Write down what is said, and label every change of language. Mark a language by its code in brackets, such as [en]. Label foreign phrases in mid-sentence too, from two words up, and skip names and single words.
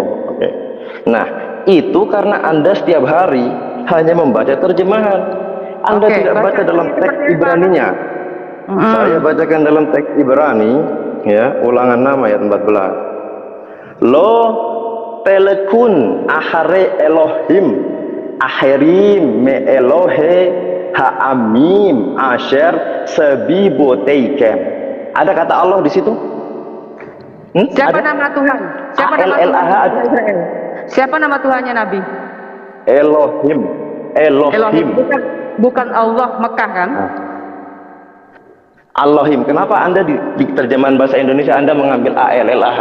[id] Oke. Nah, itu karena Anda setiap hari hanya membaca terjemahan. Anda tidak baca dalam teks Ibraninya. Saya bacakan dalam teks Ibrani, ya, ulangan 6 ayat 14. [he] לא תלכון אחרי אלהים אחרים מאלהי העמים אשר סביבותיכם. [id] Ada kata Allah di situ? Siapa ada? nama Tuhan? Siapa nama Tuhan Israel? Siapa nama Tuhannya Nabi? Elohim. Elohim. Bukan Allah Mekah kan? Allahim. Kenapa Anda di terjemahan bahasa Indonesia Anda mengambil ALLAH?